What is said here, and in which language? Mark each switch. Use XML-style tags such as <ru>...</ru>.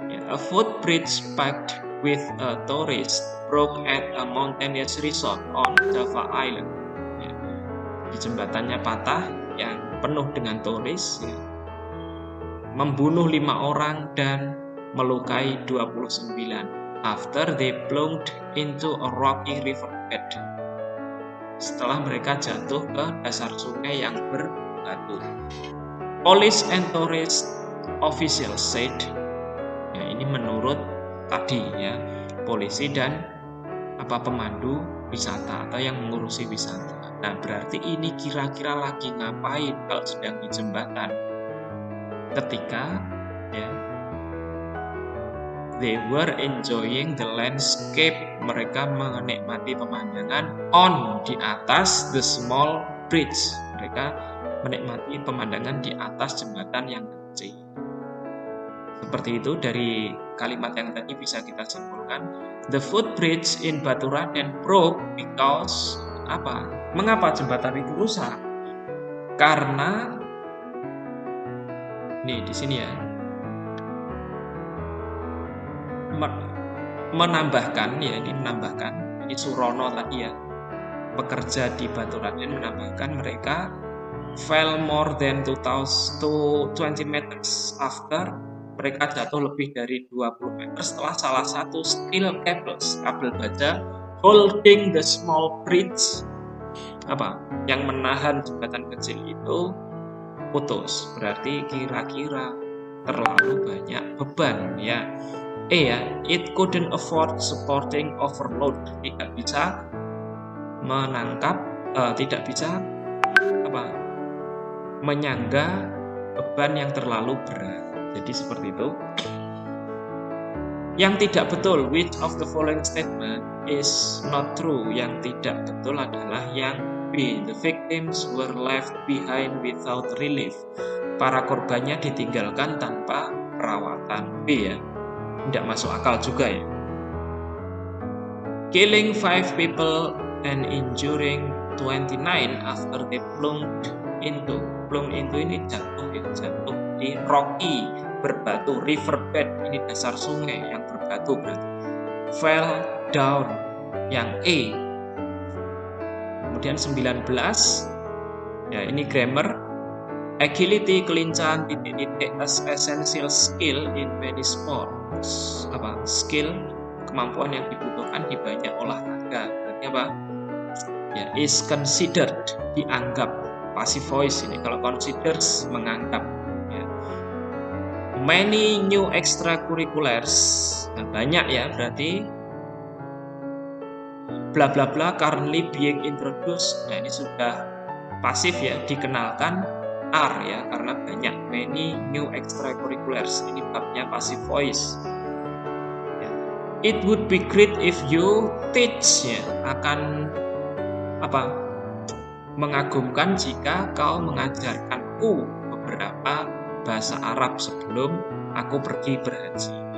<en>A footbridge packed with a tourist broke at a mountainous resort on Java Island.</en> <id>Ya. Di jembatannya patah yang penuh dengan turis, ya. Membunuh 5 orang dan melukai 29</id> <en>after they plunged into a rocky riverbed.</en> <id>Setelah mereka jatuh ke dasar sungai yang berbatu.</id> <en>Police and tourist officials said,</en> <id>ya ini menurut tadi ya, polisi dan pemandu wisata atau yang mengurusi wisata. Nah berarti ini kira-kira lagi ngapain kalau sedang di jembatan? Ketika ya</id> <en>they were enjoying the landscape,</en> <id>mereka menikmati pemandangan on, di atas</id> <en>the small bridge,</en> <id>mereka menikmati pemandangan di atas jembatan yang kecil. Seperti itu dari kalimat yang tadi bisa kita simpulkan.</id> <en>The footbridge in Baturaden broke because</en> <id>apa? Mengapa jembatan itu rusak? Karena nih di sini ya, menambahkan ya, ini menambahkan, ini Surono tadi ya, pekerja di Baturangen menambahkan mereka</id> <en>fell more than 20 meters after</en> <id>mereka jatuh lebih dari 20 meter setelah salah satu</id> <en>steel cables,</en> <id>kabel baja</id> <en>holding the small bridge</en> <id>yang menahan jembatan kecil itu putus. Berarti kira-kira terlalu banyak beban ya.</id> <en>It couldn't afford supporting overload.</en> <id>Tidak bisa menangkap, tidak bisa menyangga beban yang terlalu berat. Jadi seperti itu. Yang tidak betul,</id> <en>which of the following statement is not true?</en> <id>Yang tidak betul adalah yang B.</id> <en>The victims were left behind without relief.</en> <id>Para korbannya ditinggalkan tanpa perawatan. B ya. Tidak masuk akal juga ya.</id> <en>Killing 5 people and injuring 29 after they plunged into</en> <id>ini jatuh di</id> <en>rocky berbatu, riverbed</en> <id>ini dasar sungai yang berbatu berarti. Fell down yang E. Kemudian 19 ya, ini grammar.</id> <en>Agility,</en> <id>kelincahan,</id> <en>essential skill in many sports.</en> <id>Skill, kemampuan yang dibutuhkan di banyak olahraga. Berarti apa? Ya,</id> <en>is considered,</en> <id>dianggap. Passive voice ini, kalau considers menganggap ya.</id> <en>Many new extracurriculars,</en> <id>banyak ya, berarti bla bla bla</id> <en>currently being introduced.</en> <id>Nah ini sudah pasif ya, dikenalkan are ya, karena banyak.</id> <en>Many new extracurriculars,</en> <id>ini babnya passive voice ya.</id> <en>It would be great if you teach</en> <id>ya, akan mengagumkan jika kau mengajarkanku beberapa bahasa Arab sebelum aku pergi berhaji.</id>